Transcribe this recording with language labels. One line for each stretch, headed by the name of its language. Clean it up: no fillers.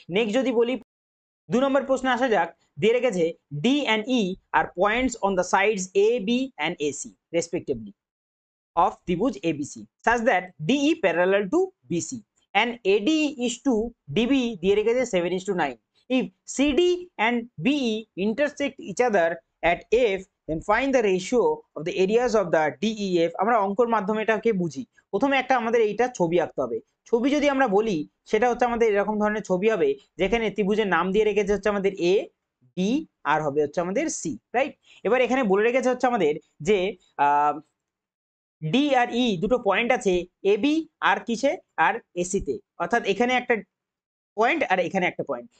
Bangla: Next যদি বলি 2 নম্বর প্রশ্নে আসা যাক। দিয়ে রেখেছে
English: D and E are points on the sides A B and AC respectively of Tribhuj ABC such that DE parallel to BC and AD is to DB দিয়ে রেখেছে 7:9. If CD and BE intersect each other at F then find the ratio of the areas of the DEF.
Bangla: আমরা অঙ্কর মাধ্যমে এটাকে বুঝি। প্রথমে একটা আমাদের এইটা ছবি আঁকতে হবে। ছবি যদি আমরা বলি সেটা হচ্ছে আমাদের এরকম ধরনের ছবি হবে যেখানে ত্রিভুজের নাম দিয়ে রেখেছে হচ্ছে আমাদের এ বি আর হবে হচ্ছে আমাদের সি, রাইট? এবার এখানে বলে রেখেছে হচ্ছে আমাদের যে ডি আর ই দুটো পয়েন্ট আছে এ বি আর কিসে আর এসিতে, অর্থাৎ এখানে একটা পয়েন্ট আর এখানে একটা পয়েন্ট।